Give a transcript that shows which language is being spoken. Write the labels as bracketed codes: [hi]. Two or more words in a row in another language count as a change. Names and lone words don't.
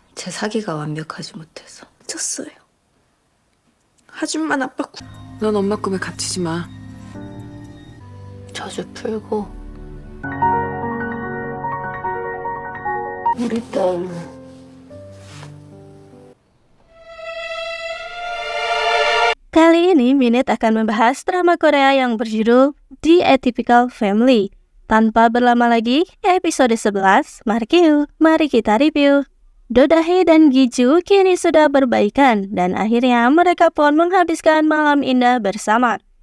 [ko] 사기가 완벽하지 못해서. 미쳤어요. 하준만 아빠 넌 엄마 꿈에 갇히지 마. 저주 풀고 우리 딸 [id] Kali ini Minute akan membahas drama Korea yang berjudul The Atypical Family. Tanpa berlama lagi, episode 11, mari kita review. Do Dae dan Gi-ju kini sudah berbaikan dan akhirnya mereka pun menghabiskan malam indah bersama.